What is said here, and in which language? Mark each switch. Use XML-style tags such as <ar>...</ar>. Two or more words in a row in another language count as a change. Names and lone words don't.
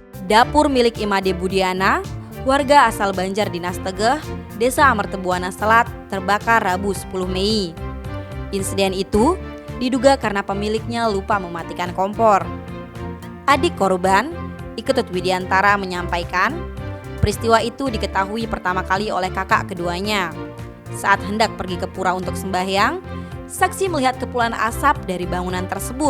<id>Dapur milik Imade Budiana, warga asal Banjar Dinas Tegeh, Desa Amertebuana Selat, terbakar Rabu 10 Mei. Insiden itu diduga karena pemiliknya lupa mematikan kompor. Adik korban, Iketut Widiantara, menyampaikan peristiwa itu diketahui pertama kali oleh kakak keduanya. Saat hendak pergi ke pura untuk sembahyang, saksi melihat kepulan asap dari bangunan tersebut.</id>